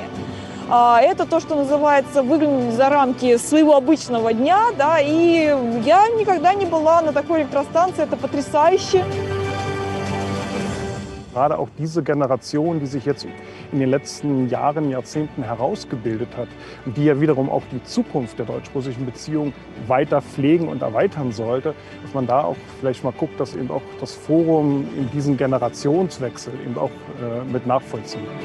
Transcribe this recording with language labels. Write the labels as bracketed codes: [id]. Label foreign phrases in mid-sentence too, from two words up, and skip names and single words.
[ru] Это то, что называется выглянуть за рамки своего обычного дня, да, и я никогда не была на такой электростанции, это потрясающе. [de] Gerade auch diese Generation, die sich jetzt in den letzten Jahren, Jahrzehnten herausgebildet hat und die ja wiederum auch die Zukunft der deutsch-russischen Beziehung weiter pflegen und erweitern sollte, dass man da auch vielleicht mal guckt, dass eben auch das Forum in diesen Generationswechsel eben auch mit nachvollzieht.